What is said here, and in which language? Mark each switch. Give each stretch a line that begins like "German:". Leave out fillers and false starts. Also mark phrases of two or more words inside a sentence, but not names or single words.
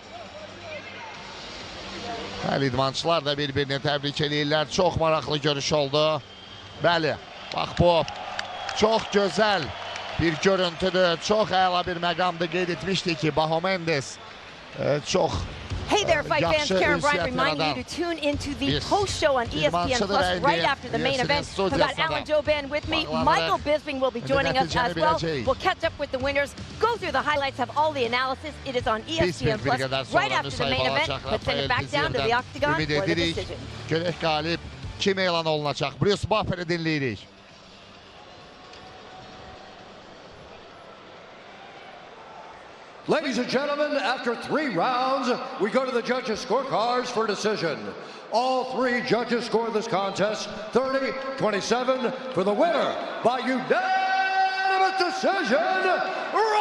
Azerbaijani: Bəli, idmançılar da bir-birini təbrik edirlər. Çox maraqlı görüş oldu. Bəli, bax bu çox gözəl bir görüntüdür. Çox əla bir məqamda qeyd etmişdik ki, Bahomendes çox
English: Hey there, fight fans.
Azerbaijani: yaxşı
English: Karen Bryant
Azerbaijani: ünsiyyət
English: reminding you
Azerbaijani: yaradan
English: to tune into the
Azerbaijani: bir
English: post show on ESPN
Azerbaijani: idmançıdır
English: Plus
Azerbaijani: indi.
English: right after the main
Azerbaijani: ESPN
English: event. I've got
Azerbaijani: studiyasında
English: Alan Joban with me.
Azerbaijani: bağlanaraq
English: Michael Bisping will be joining us
Azerbaijani: nəticəni
English: as well.
Azerbaijani: biləcəyik.
English: We'll catch up with the winners, go through the highlights, have all the analysis. It is on ESPN
Azerbaijani: Bisping bir
English: Plus
Azerbaijani: qədər
English: right
Azerbaijani: sonra
English: after the main event.
Azerbaijani: müsahib olacaq
English: But send it
Azerbaijani: Rafael
English: back down to the
Azerbaijani: Fizievdən.
English: octagon
Azerbaijani: Ümid
English: for the
Azerbaijani: edirik.
English: decision.
Azerbaijani: Görək qalib kim elan olunacaq. Bruce Buffer'i dinləyirik.
English: Ladies and gentlemen, after 3 rounds, we go to the judges' scorecards for decision. All 3 judges scored this contest 30-27 for the winner by unanimous decision, Rafael!